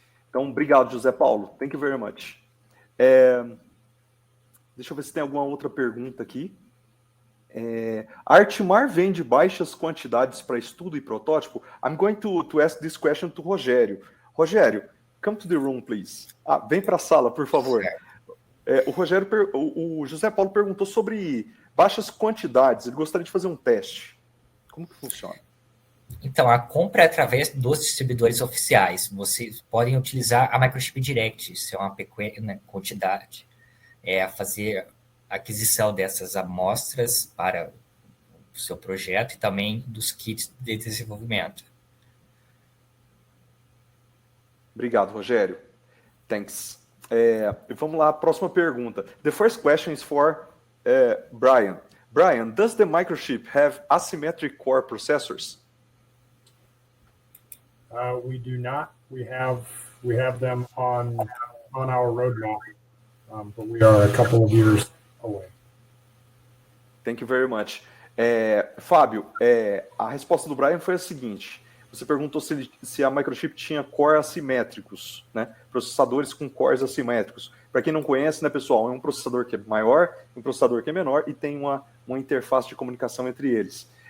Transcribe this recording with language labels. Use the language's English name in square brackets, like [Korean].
[Portuguese] Então, obrigado, José Paulo. [English] Thank you very much. [Portuguese] Deixa eu ver se tem alguma outra pergunta aqui. A Artimar vende baixas quantidades para estudo e protótipo? [English] I'm going to ask this question to Rogério. Rogério, come to the room, please. [Portuguese] Vem para a sala, por favor. O José Paulo perguntou sobre baixas quantidades. Ele gostaria de fazer um teste. Como que funciona? Então, a compra é através dos distribuidores oficiais. Vocês podem utilizar a Microchip Direct, se é uma pequena quantidade. Fazer a aquisição dessas amostras para o seu projeto e também dos kits de desenvolvimento. Obrigado, Rogério. [English] Thanks. [Portuguese] Vamos lá, próxima pergunta. [English] The first question is for Brian. Brian, does the Microchip have asymmetric core processors? We do not. We have them on our roadmap, but we are a couple of years away. Thank you very much. [Portuguese] Fábio, a resposta do Brian foi a seguinte. Você perguntou se a Microchip tinha core assimétricos, né? Processadores com cores assimétricos. Para quem não conhece, né, pessoal, é um processador que é maior, um processador que é menor e tem uma interface de comunicação entre eles.